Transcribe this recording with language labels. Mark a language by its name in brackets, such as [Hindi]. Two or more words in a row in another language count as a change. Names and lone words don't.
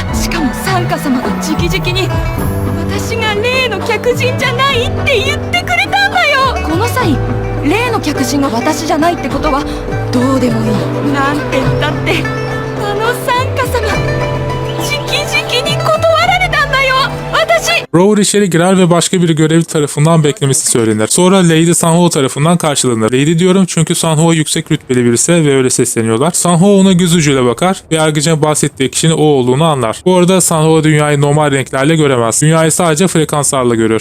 [Japanese] しかも参加様が直々に私が例の客人じゃないって言ってくれたんだよ。この際例の客人が私じゃないってことはどうでもいい。なんて言ったってあの参加様直々に断られたんだよ私。 [Turkish] Rover içeri girer ve başka bir görevli tarafından beklemesi söylenir. Sonra Lady Sanho tarafından karşılanır. Lady diyorum çünkü Sanho yüksek rütbeli birisi ve öyle sesleniyorlar. Sanho ona göz ucuyla bakar ve yargıcın bahsettiği kişinin o olduğunu anlar. Bu arada Sanho dünyayı normal renklerle göremez. Dünyayı sadece frekanslarla görür.